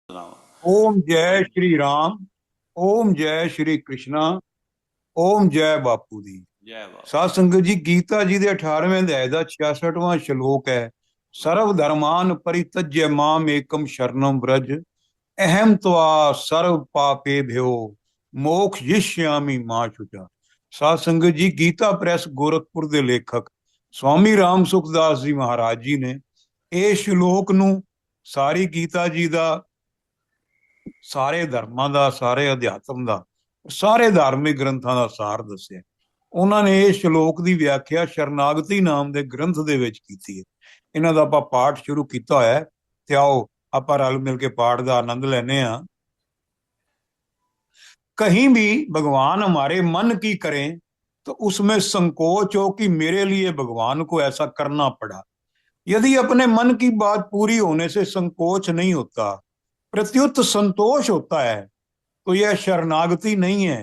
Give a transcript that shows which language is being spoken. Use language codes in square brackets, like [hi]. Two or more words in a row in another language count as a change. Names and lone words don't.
[hi] सुनाओ। ओम जय श्री राम। ओम जय श्री कृष्णा। ओम जय बापू दी। जय बाबा। [pa] ਸਾਧ ਸੰਗਤ ਜੀ, ਗੀਤਾ ਜੀ ਦੇ 18ਵੇਂ ਅਧਿਆਇ ਦਾ 66ਵਾਂ ਸ਼ਲੋਕ ਹੈ। [sa] सर्व धर्मान परित्यज्य माम एकम शरणम व्रज अहम त्वा सर्व पापे भ्यो मोक्ष यिष्यामि मां शुचा। [pa] ਸਾਧ ਸੰਗਤ ਜੀ, ਗੀਤਾ ਪ੍ਰੈਸ ਗੋਰਖਪੁਰ ਦੇ ਲੇਖਕ ਸਵਾਮੀ ਰਾਮ ਸੁਖਦਾਸ ਜੀ ਮਹਾਰਾਜ ਜੀ ਨੇ ਇਹ ਸ਼ਲੋਕ ਨੂੰ ਸਾਰੀ ਗੀਤਾ ਜੀ ਦਾ, ਸਾਰੇ ਧਰਮਾਂ ਦਾ, ਸਾਰੇ ਅਧਿਆਤਮ ਦਾ, ਸਾਰੇ ਧਾਰਮਿਕ ਗ੍ਰੰਥਾਂ ਦਾ ਸਾਰ ਦੱਸਿਆ। ਉਹਨਾਂ ਨੇ ਇਹ ਸ਼ਲੋਕ ਦੀ ਵਿਆਖਿਆ ਸ਼ਰਨਾਗਤੀ ਨਾਮ ਦੇ ਗ੍ਰੰਥ ਦੇ ਵਿੱਚ ਕੀਤੀ ਹੈ। ਇਹਨਾਂ ਦਾ ਆਪਾਂ ਪਾਠ ਸ਼ੁਰੂ ਕੀਤਾ ਹੋਇਆ ਹੈ, ਤੇ ਆਓ ਆਪਾਂ ਰਲ ਮਿਲ ਕੇ ਪਾਠ ਦਾ ਆਨੰਦ ਲੈਨੇ ਆ। [hi] कहीं भी भगवान हमारे मन की करें तो उसमें संकोच हो कि मेरे लिए भगवान को ऐसा करना पड़ा। यदि अपने मन की बात पूरी होने से संकोच नहीं होता, प्रत्युत संतोष होता है, तो यह शरणागति नहीं है।